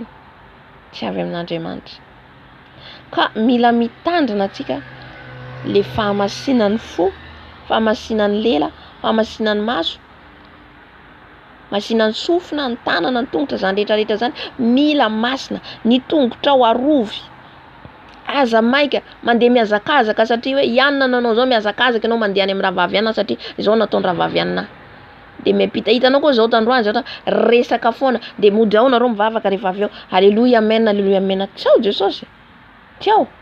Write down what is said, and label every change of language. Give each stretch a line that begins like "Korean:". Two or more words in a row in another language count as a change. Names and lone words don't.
Malagasy: Tsy avy amin'Andriamanitra. Ka mila mitandrina atsika le fahamasinan'ny fo, fahamasinan'ny lela, fahamasinan'ny maso, masinan'ny sofina, ny tanana, ny tongotra, zany rehetrarehetra zany mila masina, ny tongotra ao arovy. Aza maika mandeha miazakazaka satria hoe ianona nanao zao miazakazaka ianao mandeha any amin'ny ravavianina satria zao nataony ravavianina. De miampita hitanao koa zao tandroany zao resaka foana de mody ao nareo mivavaka rehefa aveo. Alléluia amen, alléluia amen. Ciao Jesosy. Ciao.